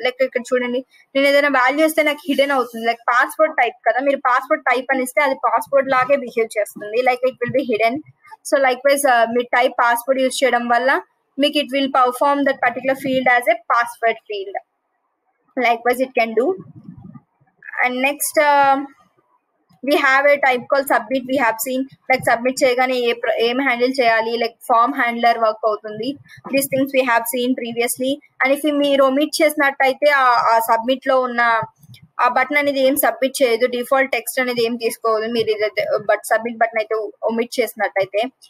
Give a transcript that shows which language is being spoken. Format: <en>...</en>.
<te>Like ఇక్కడ చూడండి, నేను ఏదైనా వాల్యూ ఇస్తే నాకు హిడెన్ అవుతుంది. లైక్ పాస్వర్డ్ టైప్ కదా, మీరు పాస్వర్డ్ టైప్ అని ఇస్తే అది పాస్వర్డ్ లాగే బిహేవ్ చేస్తుంది.</te> <en>Like it will be hidden.</en> <te>So like wise మీరు టైప్ పాస్వర్డ్ యూజ్ చేయడం వల్ల మీకు</te> <en>It will perform that particular field as a password field. Likewise it can do. And next we have a type called submit. We have seen</en> <te>like submit చేయగానే ఏం handle చేయాలి, like form handler work అవుతుంది.</te> <en>These things we have seen previously.</en> <te>And if మీరు omit చేసినట్టయితే ఆ submit లో ఉన్న ఆ బటన్ అనేది ఏం సబ్మిట్ చేయదు, డిఫాల్ట్ టెక్స్ట్ అనేది ఏం తీసుకోవద్దు మీరు ఏదైతే సబ్మిట్ బటన్ అయితే ఒమిట్ చేసినట్టయితే.</te>